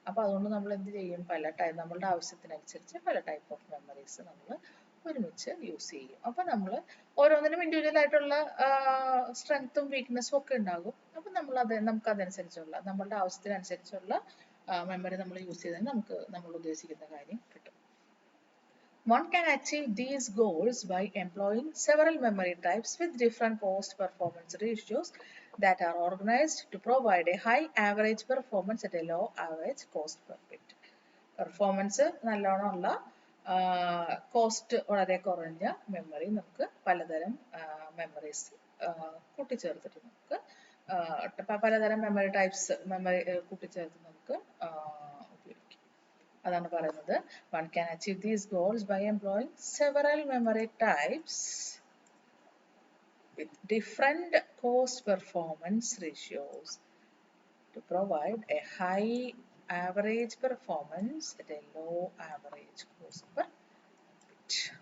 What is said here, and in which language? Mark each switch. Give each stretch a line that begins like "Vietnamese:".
Malayalam: അപ്പോൾ അതുകൊണ്ട് നമ്മൾ എന്ത് ചെയ്യും? നമ്മളുടെ ആവശ്യത്തിനനുസരിച്ച് പല ടൈപ്പ് ഓഫ് മെമ്മറീസ് നമ്മൾ ഒരുമിച്ച് യൂസ് ചെയ്യും. അപ്പോൾ നമ്മൾ ഓരോന്നിനും ഇൻഡിവിജ്വൽ ആയിട്ടുള്ള സ്ട്രെങ്ത്തും വീക്ക്നെസ്സും ഒക്കെ ഉണ്ടാകും. അപ്പോൾ നമുക്ക് അതനുസരിച്ചുള്ള നമ്മളുടെ ആവശ്യത്തിനനുസരിച്ചുള്ള മെമ്മറി നമ്മൾ യൂസ് ചെയ്താൽ നമുക്ക് നമ്മൾ ഉദ്ദേശിക്കുന്ന കാര്യം കിട്ടും.
English: One can achieve these goals by employing several memory types with different cost-performance ratios that are organized to provide a high average performance at a low average cost per bit.
Malayalam: Performance നല്ലോണം ഉള്ള, cost വളരെ കുറഞ്ഞ memory നമുക്ക് പലതരം memories കൂട്ടിച്ചേർത്തിട്ട് നമുക്ക് പലതരം memory types കൂട്ടിച്ചേർത്ത് നമുക്ക് ഉപയോഗിക്കാം. അതാണ് പറയുന്നത്.
English: One can achieve these goals by employing several memory types with different cost performance ratios to provide a high average performance at a low average cost per bit.